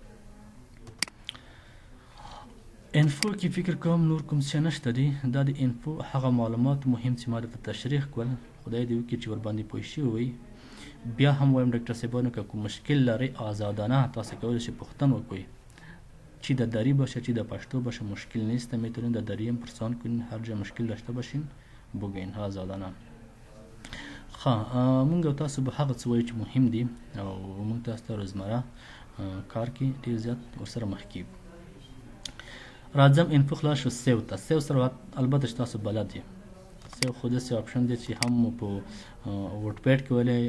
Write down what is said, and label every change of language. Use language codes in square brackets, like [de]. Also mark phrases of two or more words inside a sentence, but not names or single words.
[ps] انفو کې فکر کوم نور کوم څه نشته دي دا د انفو هغه معلومات مهم چې ما درته تشریح کول خدای دې وکړي چې ورباندې پوه شوي وي بیا هم وایم ډاکټر صاحبانو که کوم مشکل لرئ آزادانه تاسو کولی شئ پوښتنه وکړئ [fa] چی در دری باشه چی در پشتو باشه مشکل نیست میتونین در دری هم پرسان کنین هر جا مشکل داشته باشین بگین آزادانه [ps] مونږ تاسو به هغه څه وایو چې مهم دي او مونږ تاسو ته روزمره کار کې ډېر زیات ورسره مخ کیږو راځم انفو خلاص شو سیو ته سیو سره البته چې تاسو بلد یې سیو خو داسې اپشن دی چې هم مو په ورډ پیډ کې ویلی